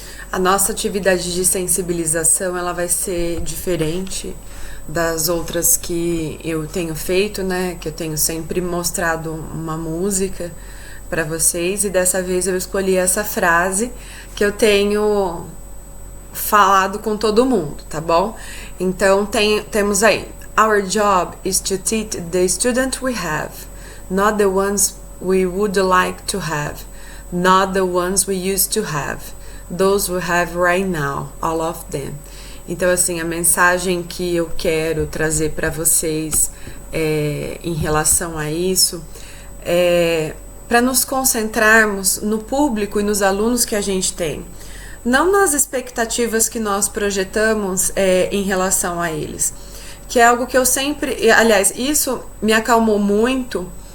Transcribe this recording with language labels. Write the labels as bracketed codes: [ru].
[pt] A nossa atividade de sensibilização, ela vai ser diferente das outras que eu tenho feito, né? Que eu tenho sempre mostrado uma música para vocês, e dessa vez eu escolhi essa frase que eu tenho falado com todo mundo, tá bom? Então, temos aí: [en] Our job is to teach the student we have, not the ones we would like to have, not the ones we used to have, those we have right now, all of them. [pt] Então, assim, a mensagem que eu quero trazer para vocês em relação a isso é para nos concentrarmos no público e nos alunos que a gente tem, não nas expectativas que nós projetamos em relação a eles, que é algo que eu sempre, aliás, isso me acalmou muito